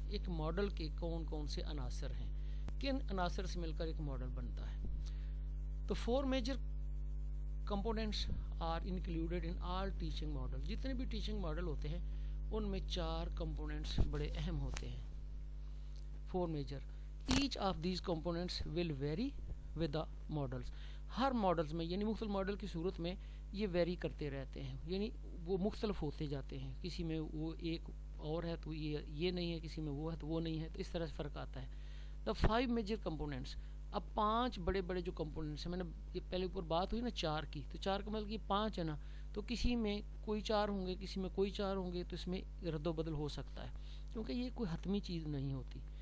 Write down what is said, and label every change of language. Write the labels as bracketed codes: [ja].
[ur] ایک ماڈل کے کون کون سے عناصر ہیں، کن عناصر سے مل کر ایک ماڈل بنتا ہے. [en] تو 4 major components are included in all teaching model. [ur] جتنے بھی ٹیچنگ ماڈل ہوتے ہیں ان میں 4 کمپوننٹس بڑے اہم ہوتے ہیں. [en] 4 major. Each of these components will vary with the models. [ur] Hare models میں یعنی مختلف ماڈل کی صورت میں یہ ویری کرتے رہتے ہیں، یعنی وہ مختلف ہوتے جاتے ہیں. کسی میں وہ ایک اور ہے تو یہ نہیں ہے، کسی میں وہ ہے تو وہ نہیں ہے، تو اس طرح سے فرق آتا ہے. [en] The 5 major components. [ur] اب 5 بڑے بڑے جو کمپوننٹس ہیں، میں نے یہ پہلے اوپر بات ہوئی نا 4 کی، تو 4 کا مطلب یہ 5 ہے نا، تو کسی میں کوئی 4 ہوں گے، کسی میں کوئی 4 ہوں گے، تو اس میں رد و بدل ہو سکتا ہے کیونکہ یہ کوئی حتمی چیز نہیں ہوتی.